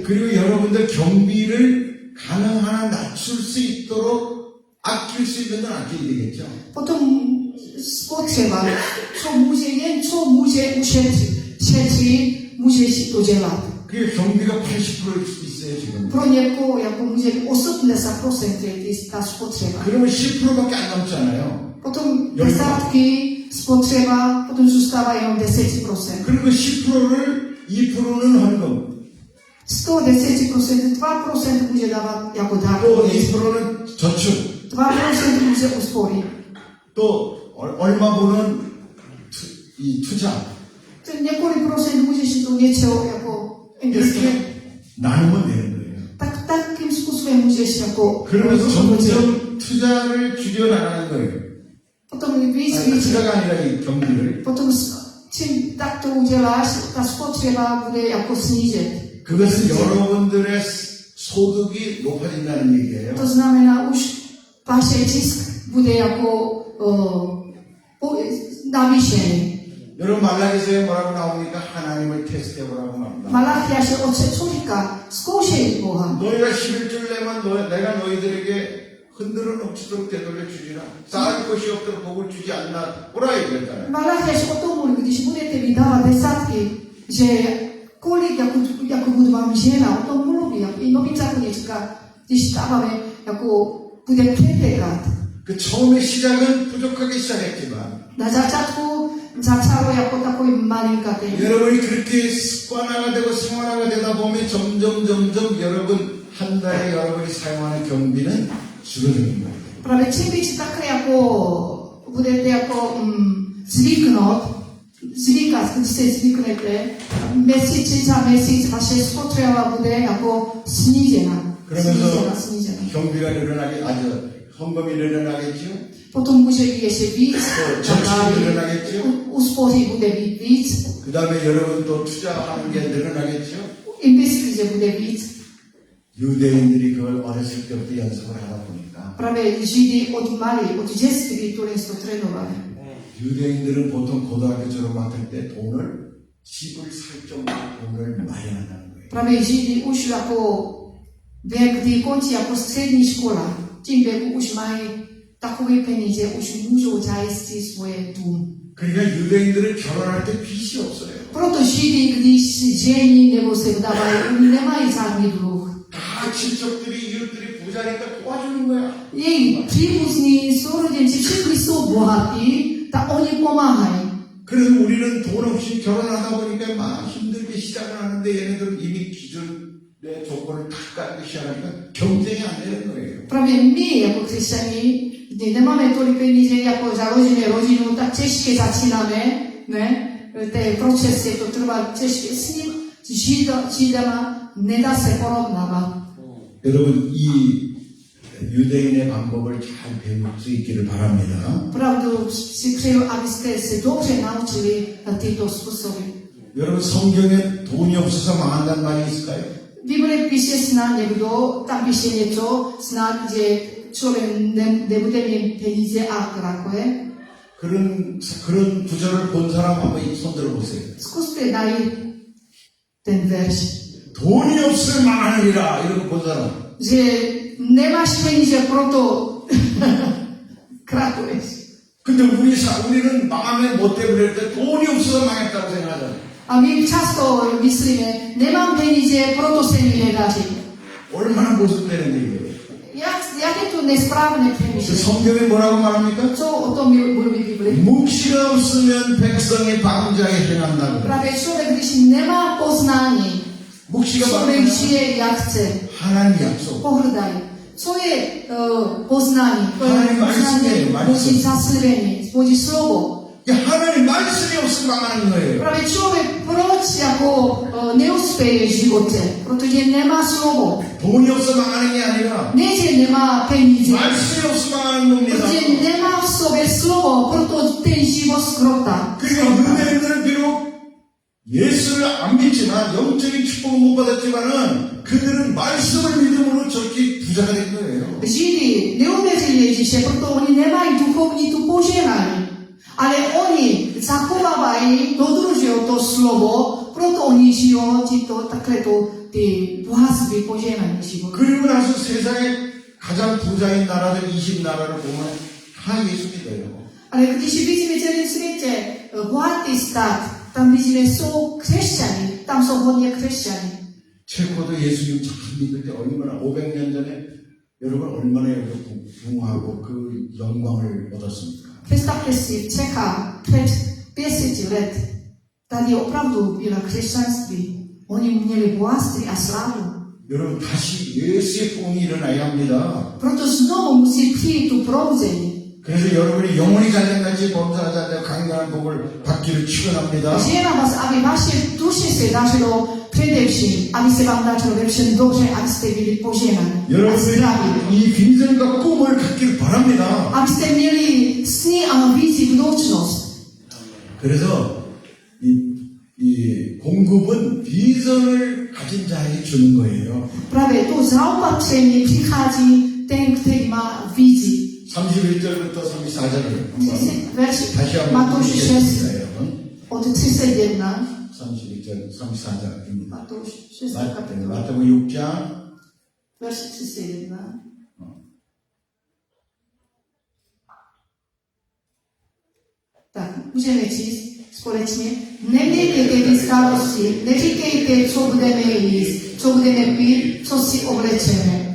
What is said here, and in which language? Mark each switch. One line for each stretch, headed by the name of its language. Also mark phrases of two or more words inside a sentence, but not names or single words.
Korean: 그리고 여러분들 경비를 가능한 한 낮출 수 있도록 아낄 수 있는 건 아껴야 되겠죠.
Czech: Potom spotřeba, co může ušetřit, může si to dělat.
Korean: 그게 경비가 80%일 수도 있어요 지금.
Czech: Pro někoho jako může být 80% je ta spotřeba.
Korean: 그러면 10%밖에 안 남잖아요.
Czech: Potom desátky, spotřeba, potom zůstává jenom 10%.
Korean: 그리고 10%를 2%는 헌금,
Czech: Z toho 10%, 2% může dávat jako dar.
Korean: 또 2%는 저축,
Czech: 2% může usporit.
Korean: 또 얼마 보는 이 투자.
Czech: To několik procent můžeš si to něco jako investovat.
Korean: 이렇게 나누면 되는 거예요.
Czech: Tak takým způsobem můžeš jako
Korean: 그러면서
Czech: rozhodnout.
Korean: 점점 투자를 줄여나가는 거예요.
Czech: Potom víc,
Korean: 아니,
Czech: víc.
Korean: 투자가 아니라 이 경비를.
Czech: Potom čím tak to uděláš, ta spotřeba bude jako snížit.
Korean: 그것은 여러분들의 소득이 높아진다는 얘기예요.
Czech: To znamená, už vaše zisk bude jako navýšený.
Korean: 여러분 말라기서에 뭐라고 나오니까 하나님을 테스트해보라고 말합니다.
Czech: Malachiáše otce, co říká? Zkoušej Boha.
Korean: 너희가 11줄 내면 내가 너희들에게 흔들어 넘치도록 되돌려 주리라. 쌓을 것이 없도록 복을 주지 않나 보라 이랬잖아요.
Czech: Malachiáš o tom mluví, když budete vydávat desátky, že kolik jako budu vám žena, o tom mluví. I nový zákoně říká, když dáváme, jako bude přetékat.
Korean: 그 처음에 시작은 부족하게 시작했지만
Czech: Na začátku začalo jako takový malinkatý.
Korean: 여러분이 그렇게 습관화가 되고 생활화가 되다 보면 점점 여러분 한 달에 여러분이 사용하는 경비는 줄어드는 거예요.
Czech: Právě čím víc takhle jako budete jako zvykat, když se zvyknete, měsíc za měsíc vaše spotřeba bude jako snížena.
Korean: 그러면서 경비가 늘어나게 헌금이 늘어나겠죠.
Czech: Potom může být ještě víc,
Korean: 저축이 늘어나겠죠.
Czech: uspoří bude být víc,
Korean: 그 다음에 여러분 또 투자하는 게 늘어나겠죠.
Czech: investice bude víc.
Korean: 유대인들이 그걸 어렸을 때부터 연습을 하다 보니까
Czech: Právě Židy od malí, od dětství to trénovali.
Korean: 유대인들은 보통 고등학교 졸업할 때 집을 살 정도로 돈을 마련한다는 거예요.
Czech: Právě Židy už jako věk, kdy končí jako střední škola, tím věku už mají takové peníze, už můžou zajistit svoje dům.
Korean: 그러니까 유대인들은 결혼할 때 빚이 없어요.
Czech: Proto Židy, když žení nebo se vdávají, oni nemají žádný dluh.
Korean: 다 친척들이 이웃들이 부자니까 도와주는 거야.
Czech: Jejich příbuzní, sourodenci, všichni jsou bohatí, tak oni pomáhají.
Korean: 그래서 우리는 돈 없이 결혼하다 보니까 막 힘들게 시작을 하는데 얘네들은 이미 기존의 조건을 다 깔고 시작하니까 경쟁이 안 되는 거예요.
Czech: Právě my jako křesťaní, kdy nemáme tolik peníze jako založené rodinu, tak těžké začínáme, ne? Ten proces je to trvá těžké. S ním Židama nedá se porovnávat.
Korean: 여러분 이 유대인의 방법을 잘 배울 수 있기를 바랍니다.
Czech: Правду si přeju, abyste se dobře naučili tyto způsoby.
Korean: 여러분 성경에 돈이 없어서 망한다는 말이 있을까요?
Czech: V Biblii píše snad někdo, tam píše něco, snad, že člověk nebude mít peníze a krachuje.
Korean: 그런 구절을 본 사람 한번 손 들어보세요.
Czech: Zkuste najít ten verš,
Korean: 돈이 없으면 망하느니라 이런 거 본 사람.
Czech: že nemáš peníze, proto krachuješ.
Korean: 근데 우리는 망하면 뭐 때문에 그럴 때 돈이 없어서 망했다고 생각하잖아요.
Czech: A my často myslíme, nemám peníze, proto se mi nedaří.
Korean: 얼마나 모순되는 얘기예요.
Czech: Jak je to nesprávné 그 přemýšlení?
Korean: 성경에 뭐라고 말합니까?
Czech: Co o tom mluví Bible?
Korean: 묵시가 없으면 백성이 방자에 행한다고.
Czech: Právě člověk, když nemá poznání,
Korean: 묵시가
Czech: člověk
Korean: 뭐냐?
Czech: žije jak chce,
Korean: 하나님 약속.
Czech: pohrdají. Co je poznání? To je Hanánim poznání
Korean: 말씀이에요,
Czech: Boží zaslíbení, Boží slovo.
Korean: 하나님 말씀이 없으면 망하는 거예요.
Czech: Právě člověk proč jako neuspěje v životě? Protože nemá slovo.
Korean: 돈이 없어 망하는 게 아니라
Czech: Ne, že nemá peníze.
Korean: 말씀이 없어 망하는 겁니다.
Czech: Protože nemá v sobě slovo, proto ten život skrotá.
Korean: 그러니까 유대인들은 비록 예수를 안 믿지만 영적인 축복을 못 받았지만은 그들은 말씀을 믿음으로 저렇게 부자가 된 거예요.
Czech: Židy neuvěřili Ježíše, proto oni nemají duchovní tu požehnání. Ale oni zachovávají, dodržují to slovo, proto oni žijou ty bohatství požehnaný život.
Korean: 그리고 나서 세상에 가장 부자인 나라들 20나라를 보면 다 예수 믿어요.
Czech: Ale když vidíme celém světě bohatý stát, tam vidíme, jsou křesťané, tam jsou hodně křesťané.
Korean: 체코도 예수님 참 믿을 때 얼마나 500년 전에 여러분 얼마나 여기 부흥하고 그 영광을 얻었습니까?
Czech: Představte si, v Čechách před 500 let tady opravdu bylo křesťanství. Oni měli bohatství a slávu.
Korean: 여러분 다시 예수의 부흥이 일어나야 합니다.
Czech: Proto znovu musí přijít tu probuzení.
Korean: 그래서 여러분이 영혼이 잘된같이 범사자들 강건한 복을 받기를 축원합니다.
Czech: Žijeme vás, aby vaše duše se dařilo především, aby se vám dařilo ve všem dobře, abyste byli požehnaní a zdraví.
Korean: 여러분이 이 비전과 꿈을 갖기를 바랍니다.
Czech: Abyste měli sny a vízi budoucnost.
Korean: 그래서 이 공급은 비전을 가진 자에게 주는 거예요.
Czech: Právě to zaopatření přichází ten, který má vízi.
Korean: 31절부터 34절을 한번
Czech: Verš
Korean: 다시 한번
Czech: Matouš 6
Korean: 읽겠습니다, 여러분.
Czech: od 31.
Korean: 32절, 34절입니다.
Czech: Matouš 6 kapitola.
Korean: 마태복음 6장
Czech: Verš 31. Tak, můžeme číst společně. Nemějte tedy starosti, neříkejte, co budeme jíst, co budeme pít, co si oblečeme.